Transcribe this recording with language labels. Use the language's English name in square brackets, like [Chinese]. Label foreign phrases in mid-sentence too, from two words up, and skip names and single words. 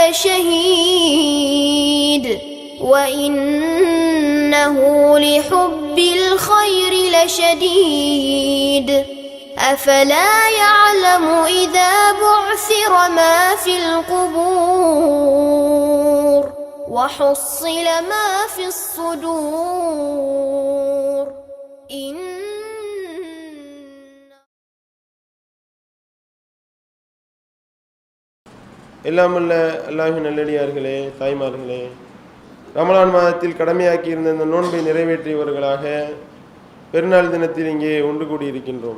[Arabic] لشهيد وإنه لحب الخير لشديد أفلا يعلم إذا بعثر ما في القبور وحصل ما في الصدور [Tamil] எல்லாம் வல்ல அல்லாஹ்வின் நல்லடியார்களே, தாய்மார்களே, ரமலான் மாதத்தில் கடமையாக்கி இருந்த இந்த நோன்பை நிறைவேற்றியவர்களாக பெருநாள் தினத்தில் இங்கே ஒன்று கூடியிருக்கின்றோம்.